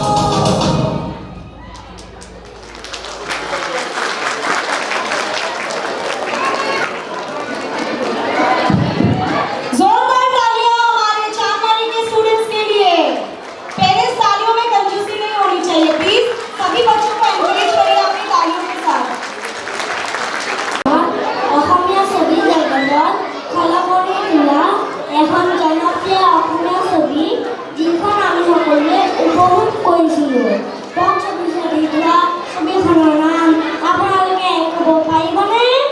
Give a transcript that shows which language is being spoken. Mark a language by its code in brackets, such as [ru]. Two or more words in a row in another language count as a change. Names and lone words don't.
[hi] जोरदार तालियां हमारे चांदमारी के स्टूडेंट्स के लिए। पेरेंट्स तालियों में कंजूसी नहीं होनी चाहिए प्लीज। सभी बच्चों को एनकरेज करिए अपनी तालियों के साथ। [as] অসমীয়া ছবি জগতত খলকনি তোলা এখন জনপ্ৰিয় অসমীয়া ছবি যিখন আমি সকলোৱে উপভোগ কৰিছিলোঁ। পঞ্চবিংশতি তোলা ছবিখনৰ নাম আপোনালোকে ক'ব পাৰিবনে?